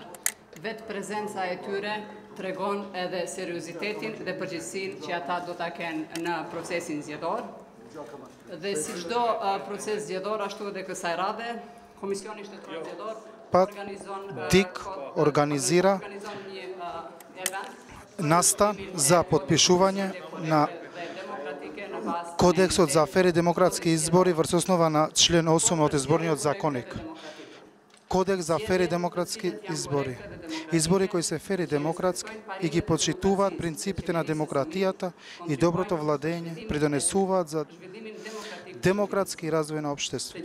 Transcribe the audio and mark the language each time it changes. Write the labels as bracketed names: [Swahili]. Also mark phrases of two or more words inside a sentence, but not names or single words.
[Albanian] Vetë prezenca e tyre tregon edhe seriozitetin dhe përgjegjësinë që ata do ta kenë në procesin zgjedhor. Dhe si çdo proces zgjedhor, ashtu edhe kësaj radhe, Komisioni Shtetëror Zgjedhor [Macedonian] organizira [Albanian] një event [Macedonian] настан за потпишување на Кодексот за фер и демократски избори врз основа на член 8 од изборниот законник. Кодекс за фер и демократски избори. Избори кои се фер и демократски и ги почитуваат принципите на демократијата и доброто владење, придонесуваат за демократски развој на општество.